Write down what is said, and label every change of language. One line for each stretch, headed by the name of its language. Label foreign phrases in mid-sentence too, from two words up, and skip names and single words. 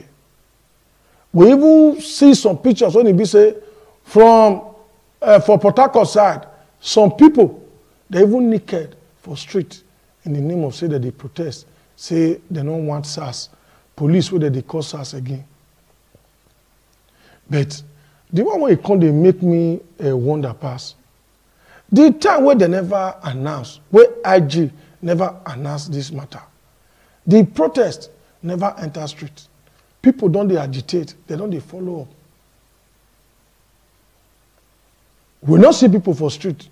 Nigerian Pidgin: We even see some pictures when it be say from for Port Harcourt side, some people they even naked for street in the name of say that they protest, say they don't want SARS, police whether they call SARS again. But the one where it come they make me wonder pass. The time where they never announced, where IG never announced this matter, the protest never enter street. People don't they agitate, they don't they follow up. We not see people for street.